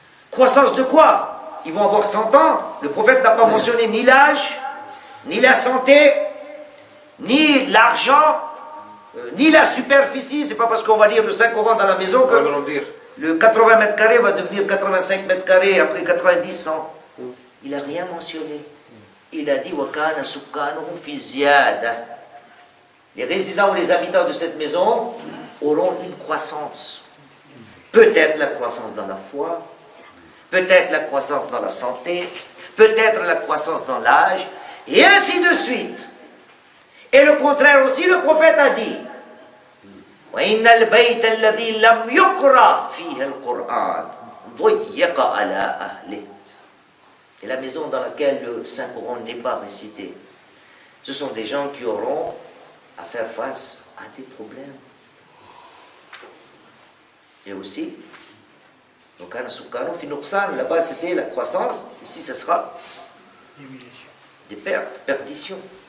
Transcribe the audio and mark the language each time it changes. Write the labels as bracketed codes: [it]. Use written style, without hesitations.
[fr] Croissance de quoi? Ils vont avoir 100 ans. Le prophète n'a pas mentionné ni l'âge, ni la santé, ni l'argent, ni la superficie. C'est pas parce qu'on va lire le Saint-Coran dans la maison que le 80 mètres carrés va devenir 85 mètres carrés, après 90, 100. Il n'a rien mentionné. Il a dit [ar] وَكَانَ سُكَّانُهُ فِي زِيَادَةٍ. [fr] Les résidents ou les habitants de cette maison auront une croissance. Peut-être la croissance dans la foi, peut-être la croissance dans la santé, peut-être la croissance dans l'âge, et ainsi de suite. Et le contraire aussi, le prophète a dit [ar] وَإِنَّ الْبَيْتَ الَّذِي لَمْ يُقْرَأْ فِيهِ الْقُرْآنِ ضُيَّقَ عَلَى أَهْلِهِ. [fr] Et la maison dans laquelle le Saint-Coran n'est pas récité, ce sont des gens qui auront à faire face à des problèmes. Et aussi, donc là-bas c'était la croissance, ici ce sera des pertes, perditions.